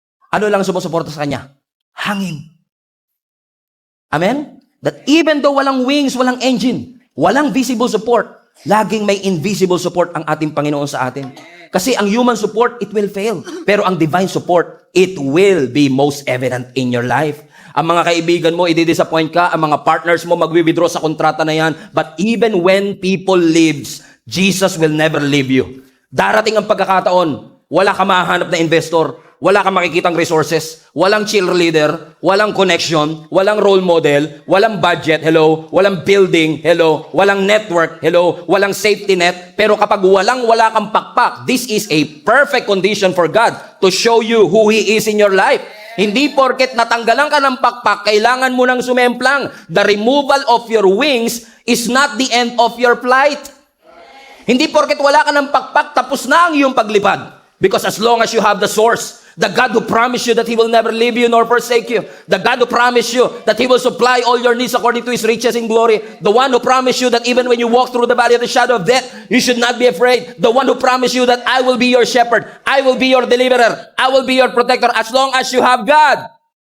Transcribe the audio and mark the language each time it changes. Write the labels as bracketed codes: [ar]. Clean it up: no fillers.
[tl] Ano lang sumusuporta sa kanya? Hangin. Amen? [en] That even though [tl] walang wings, walang engine, walang visible support, laging may invisible support ang ating Panginoon sa atin. Kasi ang [en] human support, it will fail. [tl] Pero ang [en] divine support, it will be most evident in your life. [tl] Ang mga kaibigan mo, i-disappoint ka. Ang mga partners mo, magwi-withdraw sa kontrata na yan. [en] But even when people leaves, Jesus will never leave you. [tl] Darating ang pagkakataon, wala ka mahanap na investor, wala kang makikitang resources, walang cheerleader, walang connection, walang role model, walang budget, hello, walang building, hello, walang network, hello, walang safety net. Pero kapag wala kang pakpak, [en] this is a perfect condition for God to show you who He is in your life. [tl] Hindi porket natanggalan ka ng pakpak, kailangan mo nang sumemplang. [en] The removal of your wings is not the end of your flight. [tl] Hindi porket wala ka ng pakpak, tapos na ang iyong paglipad. [en] Because as long as you have the source, the God who promised you that He will never leave you nor forsake you, the God who promised you that He will supply all your needs according to His riches in glory, the one who promised you that even when you walk through the valley of the shadow of death, you should not be afraid, the one who promised you that I will be your shepherd, I will be your deliverer, I will be your protector, as long as you have God.